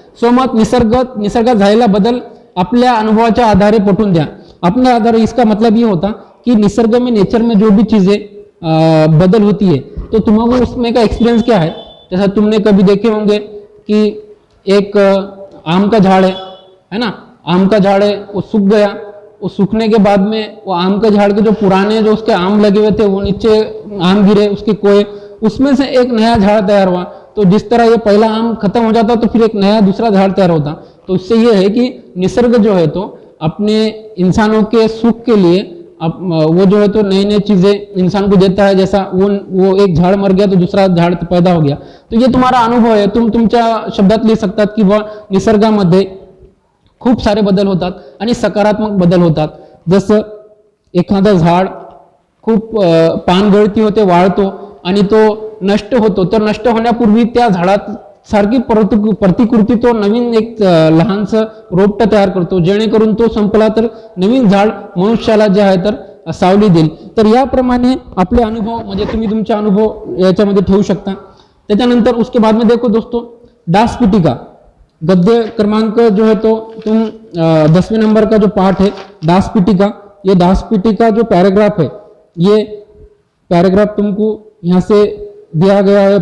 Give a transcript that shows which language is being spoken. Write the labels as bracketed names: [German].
[Marathi] स्वमत, निसर्गात झालेला बदल आपल्या अनुभवाच्या आधारे पटवून द्या। [Hindi] अपने आधारे, इसका मतलब ये होता कि निसर्ग में, नेचर में जो भी चीज़ें बदल होती है तो तुम्हारा उसमें का एक्सपीरियंस क्या है। जैसा तुमने कभी देखे होंगे कि एक आम का झाड़ है ना, आम का झाड़ है, वो सूख गया, वो सूखने के बाद में वो आम के झाड़ के जो पुराने जो उसके आम लगे हुए थे वो नीचे आम गिरे, उसके कोए, उसमें से एक नया झाड़ तैयार हुआ। तो जिस तरह ये पहला आम खत्म हो जाता तो फिर एक नया दूसरा झाड़ तैयार होता। तो इससे ये है कि निसर्ग जो है तो अपने इंसानों के सुख के लिए वो जो है तो नई नई चीज़ें इंसान को देता है। जैसा वो एक झाड़ मर गया तो दूसरा झाड़ पैदा हो गया। तो ये तुम्हारा अनुभव है, [Marathi] तुम तुमच्या शब्दात लिहू शकतात की निसर्गामध्ये खूप सारे बदल होतात आणि सकारात्मक बदल होतात। जसं एखादा झाड खूप पानगळती होते, वाळतो आणि तो नष्ट होतो, तर नष्ट होण्यापूर्वी त्या झाडात सारखी प्रतिकृती तो नवीन एक लहानसं रोपटं तयार करतो, जेणेकरून तो संपला तर नवीन झाड मनुष्याला जे आहे तर सावली देईल। तर याप्रमाणे आपले अनुभव म्हणजे तुम्ही तुमचे अनुभव याच्यामध्ये ठेवू शकता। त्याच्यानंतर [Hindi] उसके बाद में देखो दोस्तों, दास पिटिका गद्य क्रमांक जो है तो तुम 10वें नंबर का जो पार्ट है दास पिटिका, ये दास पिटिका जो पैराग्राफ है, ये पैराग्राफ तुमको यहाँ से दिया गया है।